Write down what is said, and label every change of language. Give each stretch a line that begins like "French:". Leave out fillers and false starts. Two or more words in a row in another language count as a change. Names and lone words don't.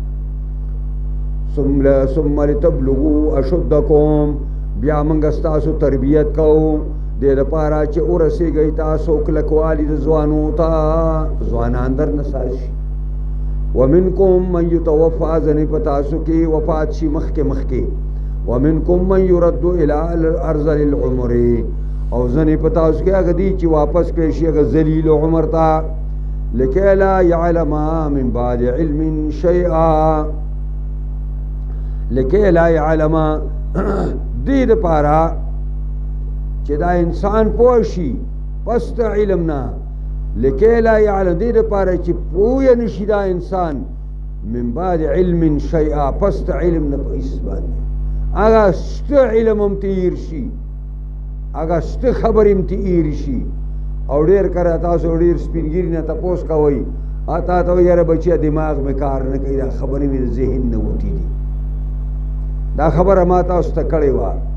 Arabic: ثم لتبلغوا اشدکم
Pashto: بیا موږ ستاسو تربیت کوو دې دپاره چې ورسېږئ تاسو کلکوالي د ځوانو ته ځوانان در نه ساز شي
Arabic: ومنکم من یتوفا
Pashto: ځنې په تاسو کې وفات شي مخکې
Arabic: ومنکم من یرد الی ارذل العمر
Pashto: او ځنې په تاسو کې هغه دي چې واپس کړی شي هغه ذلیل عمر ته
Arabic: لکې لا یعلم من بعد علم شیئا لکې لا یعلم
Pashto: دې دپاره چې دا انسان پوه شي پس د علم نه
Arabic: لکې لا یعلم
Pashto: دې دپاره چې پوه نشي دا انسان
Arabic: من بعد علم شیئا
Pashto: پس د علم نه په هېڅ باندې هغه شته علم هم تېر شي هغه شته خبرې هم تېرې شي او ډېر کله تاسو ډېر سپینګیري نه تپوس کوئ تا ته یاره بچیه دماغ مې کار نه کوي دا خبرې مې د ذهن نه وتې دي دا خبره ما تاسو ته کړې وه